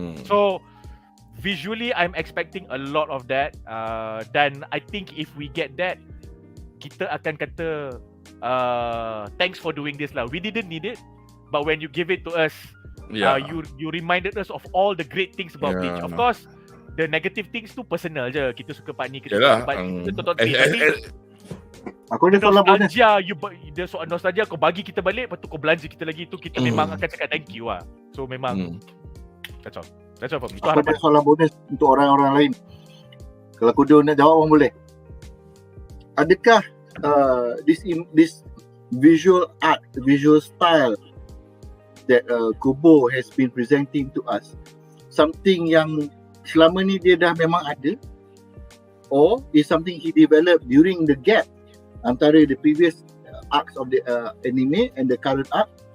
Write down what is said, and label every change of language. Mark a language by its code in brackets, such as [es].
[en] So visually I'm expecting a lot of that, dan I think if we get that, [ms] kita akan kata [en] thanks for doing this lah. We didn't need it, but when you give it to us, you reminded us of all the great things about Bleach. [ms] Of course, the negative things tu personal je. Kita suka part ni, kita suka part ni, kita tonton Bleach. Aku ada soalan bonus. Dia soal nostalgia, kau bagi kita balik, lepas tu kau belanja kita lagi, tu kita memang akan cakap [en] thank you [ms] lah. [en] So memang that's all for me. [ms] Aku ada soalan bonus untuk orang-orang lain. Kalau Kudo nak jawab, orang boleh. [en] Adakah this visual art, visual style that Kubo has been presenting to us, [ms] something yang selama ni dia dah memang ada, [en] or is something he developed during the gap antara the previous arcs of the anime and the current arc?